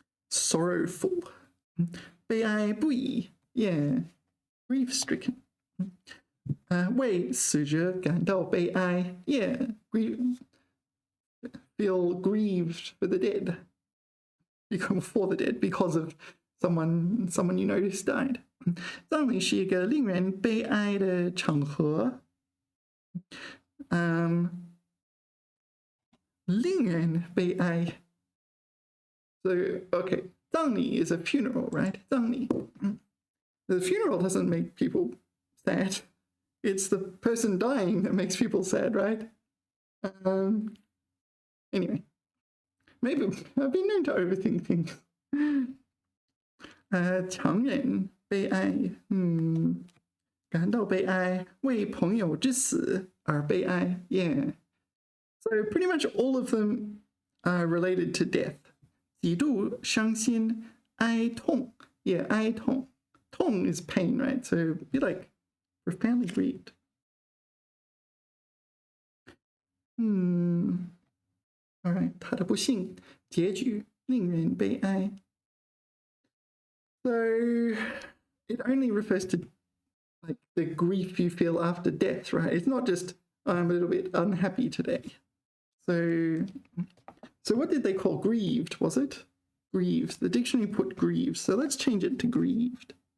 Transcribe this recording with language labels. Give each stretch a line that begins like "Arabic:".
English: Sorrowful.
Chinese: 悲哀不已,
English: yeah, grief-stricken.
Chinese: 为死者感到悲哀,
English: yeah, feel grieved for the dead, for the dead because of someone you notice died.
Chinese: 葬礼是一个令人悲哀的场合。令人悲哀。
English: So, okay, 葬礼 is a funeral, right?
Chinese: 葬礼.
English: The funeral doesn't make people sad. It's the person dying that makes people sad, right? Anyway, maybe I've been known to overthink things.
Chinese: 强忍悲哀，感到悲哀，为朋友之死而悲哀。
English: Yeah. So pretty much all of them are related to death.
Chinese: 极度伤心
English: 哀痛.Yeah, 哀痛.Tong is pain, right? So be like profoundly grieved. All right.
Chinese: 他的不幸结局令人悲哀.
English: So it only refers to like the grief you feel after death, right? It's not just I'm a little bit unhappy today. So what did they call grieved? Was it grieved? The dictionary put grieved. So let's change it to grieved.